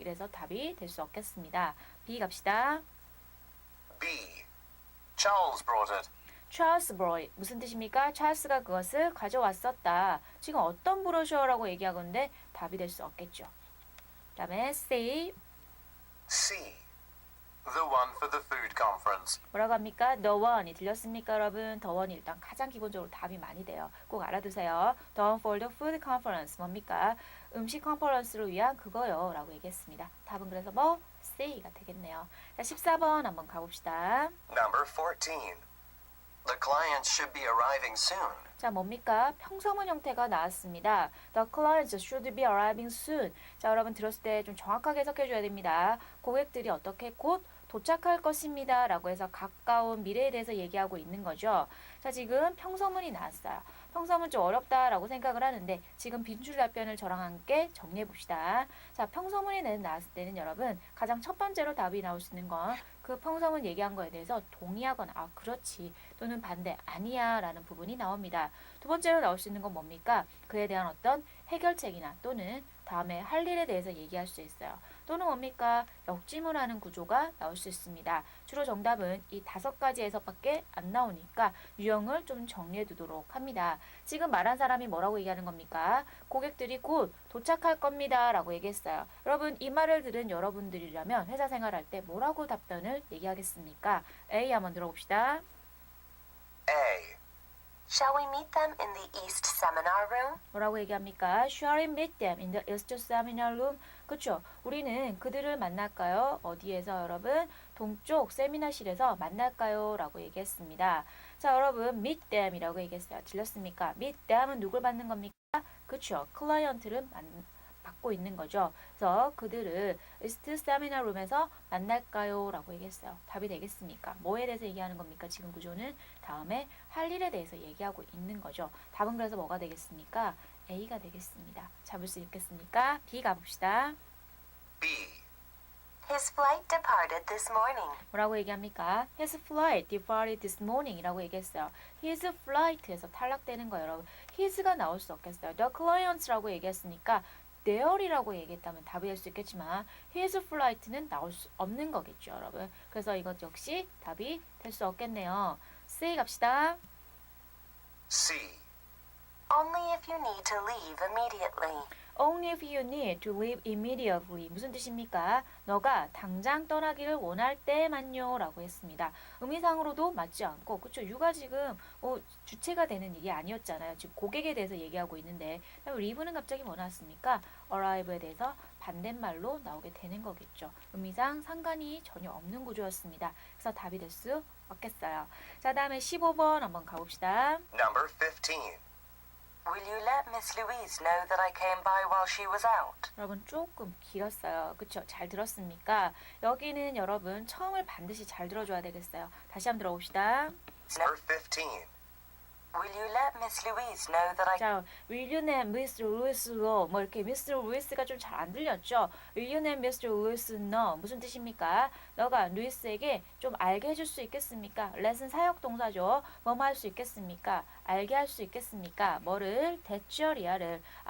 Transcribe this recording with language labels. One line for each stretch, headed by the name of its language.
Korean: 이래서 답이 될 수 없겠습니다. B 갑시다.
English: B. Charles brought it. Charles brought
Korean: 무슨 뜻입니까? 찰스가 그것을 가져왔었다. 지금 어떤 브로셔라고 얘기하고 있는데 답이 될 수 없겠죠. 그 다음에 C
English: C. The one for the food conference.
Korean: 뭐라고 합니까? The one이 들렸습니까, 여러분? The one이 일단 가장 기본적으로 답이 많이 돼요. 꼭 알아두세요.
English: The one for the food conference
Korean: 뭡니까? 음식 컨퍼런스를 위한 그거요 라고 얘기했습니다. 답은 그래서 뭐? C가 되겠네요. 자, 14번 한번 가봅시다.
English: Number 14. The clients should be arriving soon.
Korean: 자, 뭡니까? 평서문 형태가 나왔습니다.
English: The clients should be arriving soon.
Korean: 자, 여러분 들었을 때 좀 정확하게 해석해줘야 됩니다. 고객들이 어떻게 곧 도착할 것입니다. 라고 해서 가까운 미래에 대해서 얘기하고 있는 거죠. 자, 지금 평서문이 나왔어요. 평서문 좀 어렵다라고 생각을 하는데 지금 빈줄 답변을 저랑 함께 정리해 봅시다. 자, 평서문이 나왔을 때는 여러분 가장 첫 번째로 답이 나올 수 있는 건 그 평서문 얘기한 거에 대해서 동의하거나 아 그렇지 또는 반대 아니야 라는 부분이 나옵니다. 두 번째로 나올 수 있는 건 뭡니까? 그에 대한 어떤 해결책이나 또는 다음에 할 일에 대해서 얘기할 수 있어요. 또는 뭡니까? 역지문하는 구조가 나올 수 있습니다. 주로 정답은 이 5가지에서밖에 안 나오니까 유형을 좀 정리해 두도록 합니다. 지금 말한 사람이 뭐라고 얘기하는 겁니까? 고객들이 곧 도착할 겁니다 라고 얘기했어요. 여러분 이 말을 들은 여러분들이라면 회사 생활할 때 뭐라고 답변을 얘기하겠습니까? A 한번 들어봅시다.
English: A. Shall we meet them in the East Seminar Room?
Korean: 뭐라고 얘기합니까?
English: Shall we meet them in the East Seminar Room?
Korean: 그렇죠. 우리는 그들을 만날까요? 어디에서 여러분? 동쪽 세미나실에서 만날까요? 라고 얘기했습니다. 자, 여러분 meet them이라고 얘기했어요. 들렸습니까? meet them은 누굴 받는 겁니까? 그렇죠. 클라이언트를 받고 있는 거죠. 그래서 그들을 East Seminar Room에서 만날까요? 라고 얘기했어요. 답이 되겠습니까? 뭐에 대해서 얘기하는 겁니까? 지금 구조는 다음에 할 일에 대해서 얘기하고 있는 거죠. 답은 그래서 뭐가 되겠습니까? A가 되겠습니다. 잡을 수 있겠습니까? B 가봅시다. B. His flight departed this morning. 뭐라고 얘기합니까?
English: His flight departed this morning
Korean: 이라고 얘기했어요. His flight에서 탈락되는 거예요, 여러분. His가 나올 수 없겠어요. The clients라고 얘기했으니까 their이라고 얘기했다면 답이 될 수 있겠지만 his flight는 나올 수 없는 거겠죠, 여러분. 그래서 이것 역시 답이 될 수 없겠네요. C 갑시다.
English: C. Only if you need to leave immediately. Only if you need to leave immediately.
Korean: 무슨 뜻입니까? 너가 당장 떠나기를 원할 때만요 라고 했습니다. 의미상으로도 맞지 않고 그쵸? you가 지금 주체가 되는 일이 아니었잖아요. 지금 고객에 대해서 얘기하고 있는데 leave는 갑자기 뭐 나왔습니까? arrive에 대해서 반대말로 나오게 되는 거겠죠. 의미상 상관이 전혀 없는 구조였습니다. 그래서 답이 될 수 없겠어요. 자, 다음에 15번 한번 가봅시다.
English: Number 15. Will you let Miss Louise know that I came by while she was out?
Korean: 여러분 조금 길었어요. 그쵸? 잘 들었습니까? 여기는 여러분 처음을 반드시 잘 들어줘야 되겠어요. 다시 한번 들어봅시다.
English: Number 15. Will you let Miss Louise know that I 자, will you let Mr. Lewis know?
Korean: 뭐 이렇게
English: Mr.
Korean: Lewis가 좀 잘 안 들렸죠?
English: Will you let Mr. Lewis know?
Korean: 무슨 뜻입니까? 너가 루이스에게 좀 알게 해줄 수 있겠습니까? let은 사역 동사죠. 뭐뭐 할 수 있겠습니까? 알게 할 수 있겠습니까? 뭐를? 대절이야를.